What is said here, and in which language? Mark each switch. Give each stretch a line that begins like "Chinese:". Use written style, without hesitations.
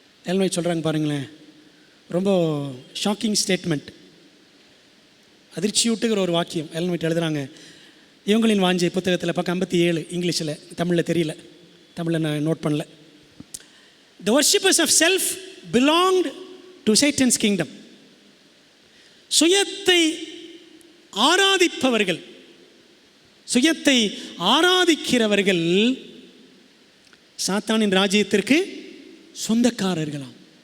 Tamil: எல்மை சொல்கிறாங்க பாருங்களேன், ரொம்ப
English: shocking statement,
Tamil: அதிர்ச்சியூட்டுகிற ஒரு வாக்கியம். எல்மைட் எழுதுகிறாங்க, இவங்களின் வாஞ்சை புத்தகத்தில் பக்கம் 57, இங்கிலீஷில், தமிழில் தெரியல, தமிழில் நான் நோட் பண்ணல.
English: The worshippers of self belonged to Satan's kingdom.
Tamil: சுயத்தை ஆராதிப்பவர்கள், சுயத்தை ஆராதிக்கிறவர்கள் சாத்தானின் ராஜ்யத்திற்கு சொந்தக்காரர்களாம்.